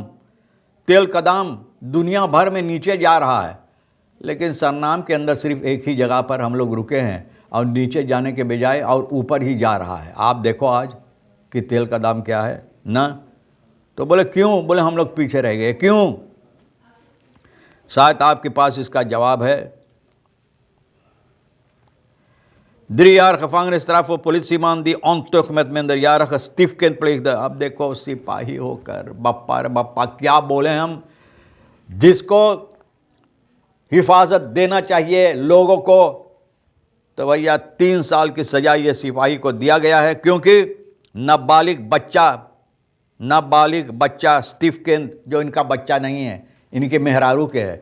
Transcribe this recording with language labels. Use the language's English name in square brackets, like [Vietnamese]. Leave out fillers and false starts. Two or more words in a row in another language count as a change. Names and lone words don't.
[Hindi] तेल का दाम दुनिया भर में नीचे जा रहा है, लेकिन सरनाम के अंदर सिर्फ एक ही जगह पर हम लोग रुके हैं और नीचे जाने के बजाय और ऊपर ही जा रहा है। आप देखो आज कि तेल का दाम क्या है ना। तो बोले क्यों, बोले हम लोग पीछे रह गए। क्यों? शायद आपके पास इसका जवाब है। [Dutch] 3 jaar gevangenisstraf voor politieman die ontucht met minderjarige stiefkind pleegde। [Hindi] अब देखो, सिपाही होकर बप्पा रे बप्पा क्या बोले हम, जिसको हिफाजत देना चाहिए लोगों को, तो भैया 3 साल की सजा ये सिपाही को दिया गया है, क्योंकि नाबालिग बच्चा स्टीफकिन, जो इनका बच्चा नहीं है, इनके मेहरारू के है।